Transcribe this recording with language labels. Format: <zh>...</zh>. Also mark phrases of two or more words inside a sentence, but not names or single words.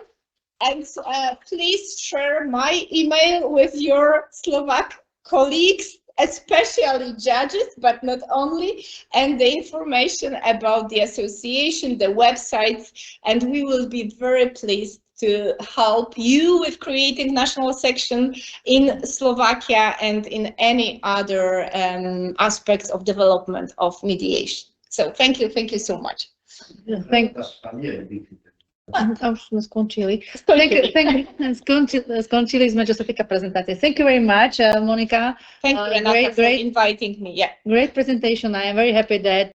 <en>And please share my email with your Slovak colleagues, especially judges, but not only, and the information about the association, the websites, and we will be very pleased to help you with creating national section in Slovakia and in any other aspects of development of mediation. So thank you so much.</en> <sk>Už sme skončili. Skončili sme, čo sa týka prezentácie.</sk> <en>Thank you very much, Monica. Thank you, Renata, for inviting me. Yeah. Great presentation. I am very happy that</en>